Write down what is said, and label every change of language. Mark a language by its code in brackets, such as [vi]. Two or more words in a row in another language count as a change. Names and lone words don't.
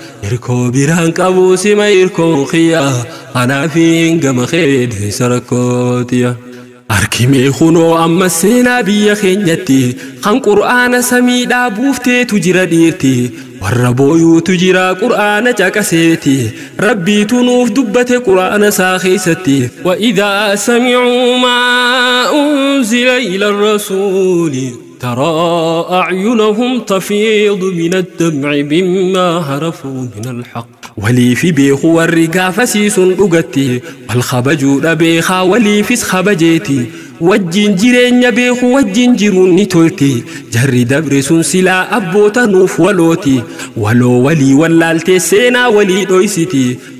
[om] Irkoo biraan qabu sima irkoo kiyya. Kanaafiin gama keessa rakkootiya. Harki mee kunoo amma seenaa biyya keenyatti, kan Qur'aana samiidhaa buufteetu jira dhiirti. Warra booyuutu jira Qur'aana caqaseeti. Rabbiitu nuuf dubbate Qur'aana isaa keessatti. [ar] وإذا سمعوا ما أنزل إلى الرسول ترى أعينهم تفيض من الدمع مما عرفوا من الحق. [om] Walii fi beeku warri gaafasii sun dhugatti, wal kabajuu dhabeekaa waliifis kabajeeti. Wajjin jireenya beeku wajjin jiruun ni tolti. Jarri dabre sun silaa abboota nuuf walooti. Waloo walii wallaaltee seenaa walii dhoysiti.